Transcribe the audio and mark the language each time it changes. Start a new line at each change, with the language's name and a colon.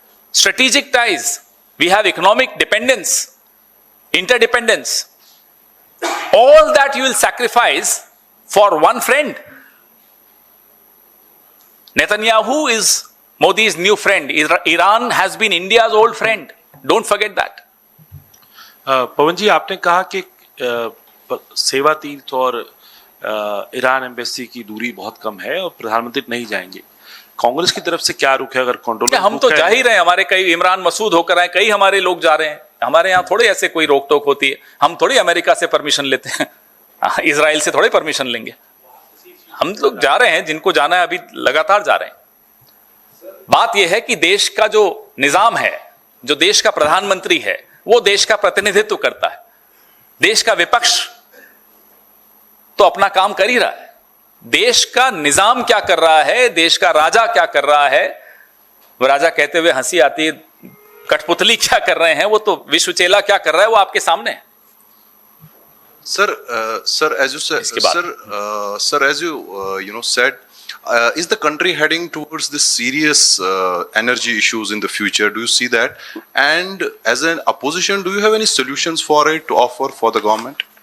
English: Strategic ties. We have economic dependence, interdependence. All that you will sacrifice for one friend. Netanyahu is Modi's new friend. Iran has been India's old friend. Don't forget that.
Hindi: पवन जी, आपने कहा कि सेवा तीर्थ और Iran embassy की दूरी बहुत कम है और प्रधानमंत्री नहीं जाएंगे. कांग्रेस की तरफ से क्या रुख है? अगर कंट्रोल हम तो जा ही रहे हैं. हमारे कई इमरान मसूद होकर आए, कई हमारे लोग जा रहे हैं. हमारे यहाँ थोड़े ऐसे कोई रोक टोक होती है. हम थोड़ी अमेरिका से परमिशन लेते हैं, इजराइल से थोड़े परमिशन लेंगे. हम लोग जा रहे हैं, जिनको जाना है अभी लगातार जा रहे हैं. बात यह है कि देश का जो निजाम है, जो देश का प्रधानमंत्री है, वो देश का प्रतिनिधित्व करता है. देश का विपक्ष तो अपना काम कर ही रहा है. देश का निजाम क्या कर रहा है, देश का राजा क्या कर रहा है, वो राजा कहते हुए हंसी आती है. कठपुतली क्या कर रहे हैं, वो तो विश्वचेला क्या कर रहा है, वो आपके सामने है.
English: Sir, as you said, sir, as you said, is the country heading towards this serious energy issues in the future? Do you see that? And as an opposition, do you have any solutions for it to offer for the government?